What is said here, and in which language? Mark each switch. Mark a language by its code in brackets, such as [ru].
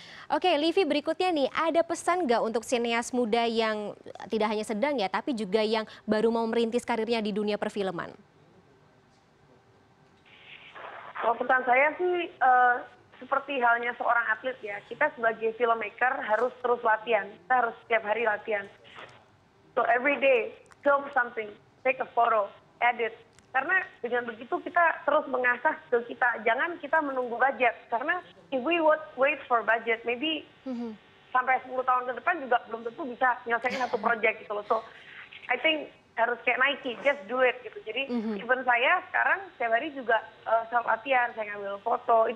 [id] Oke, Livi, berikutnya nih, ada pesan nggak untuk sineas muda yang tidak hanya sedang ya, tapi juga yang baru mau merintis karirnya di dunia perfilman? Kalau pesan saya sih seperti halnya seorang atlet ya, kita sebagai filmmaker harus terus latihan, kita harus setiap hari latihan. [en] So every day, film something, take a photo, edit. [id] Karena dengan begitu kita terus mengasah skill kita. Jangan kita menunggu budget. Karena [en] if we wait for budget, maybe [id] sampai 10 tahun ke depan juga belum tentu bisa nyelesain satu project gitu loh. [en] So I think [id] harus kayak [en] Nike, just do it [id] gitu. Jadi even saya sekarang setiap hari juga self latihan, saya ngambil foto.